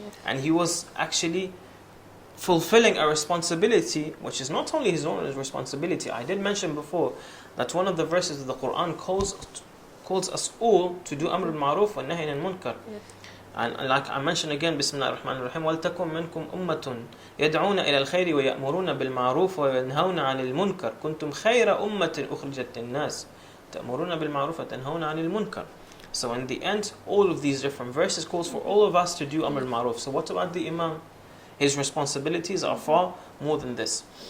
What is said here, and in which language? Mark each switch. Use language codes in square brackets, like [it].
[en] And he was actually fulfilling a responsibility which is not only his own responsibility. I did mention before that one of the verses of the Quran calls us all to do Amr al-Ma'ruf wa Nahy al-Munkar. And like I mentioned again, [ar] Bismillah ar-Rahman ar-Rahim, وَلْتَكُمْ مِنْكُمْ أُمَّةٌ يَدْعُونَ إِلَى الْخَيْرِ وَيَأْمُرُونَ بِالْمَعْرُوفِ وَيَنْهَوْنَ عَنِ الْمُنْكَرِ كُنْتُمْ خَيْرَ أُمَّةٍ أُخْرِجَتْ لِلنَّاسِ تَأْمُرُونَ بِالْمَعْرُوفِ وَتَنْهَوْنَ عَنِ الْمُنْكَرِ. [en] So in the end, all of these different verses calls for all of us to do Amr al-Ma'ruf. So what about the Imam? His responsibilities are far more than this.